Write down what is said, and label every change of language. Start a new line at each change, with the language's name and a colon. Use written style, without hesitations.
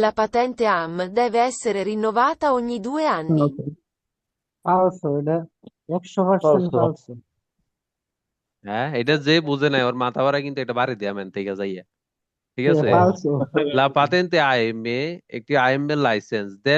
Italian: La patente AM deve essere rinnovata ogni 2 anni. falso
Bangla: এটা
Italian: 100% falso
Bangla: হ্যাঁ এটা যে বুঝে নাই ওর মাথা ভাড়া কিন্তু এটা বাড়ি দেয়া মেন থেকে যাইয়া ঠিক আছে
Italian: falso La patente AM
Bangla: একটি AM এর লাইসেন্স